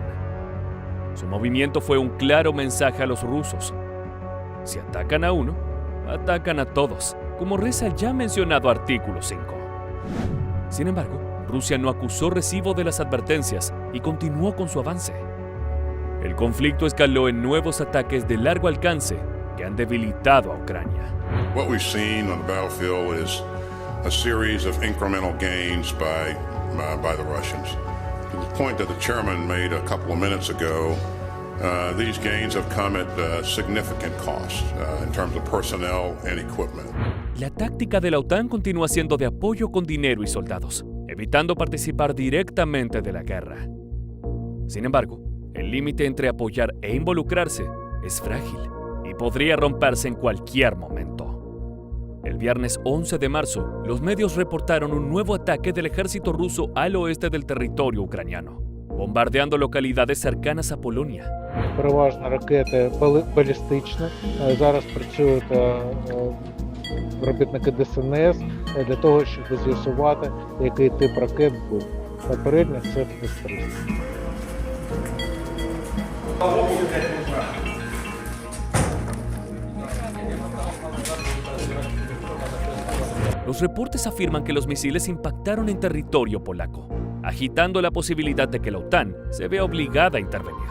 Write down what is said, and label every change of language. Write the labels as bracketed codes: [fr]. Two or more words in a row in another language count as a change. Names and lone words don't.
[es] Su movimiento fue un claro mensaje a los rusos: si atacan a uno, atacan a todos, como reza el ya mencionado artículo 5. Sin embargo, Rusia no acusó recibo de las advertencias y continuó con su avance. El conflicto escaló en nuevos ataques de largo alcance que han debilitado a Ucrania. [en] What we've seen on the battlefield is a series of incremental gains by the Russians. To the point that the chairman made a couple of minutes ago, these gains have come at significant cost in terms of personnel and equipment. [es] La táctica de la OTAN continúa siendo de apoyo con dinero y soldados, evitando participar directamente de la guerra. Sin embargo, el límite entre apoyar e involucrarse es frágil y podría romperse en cualquier momento. El viernes 11 de marzo, los medios reportaron un nuevo ataque del ejército ruso al oeste del territorio ucraniano, bombardeando localidades cercanas a Polonia. [uk] Переважно ракети балістичні. Зараз працюють робітники ДСНС для того, щоб з'ясувати, який тип ракет був. Попередньо це С-300. [es] Los reportes afirman que los misiles impactaron en territorio polaco, agitando la posibilidad de que la OTAN se vea obligada a intervenir.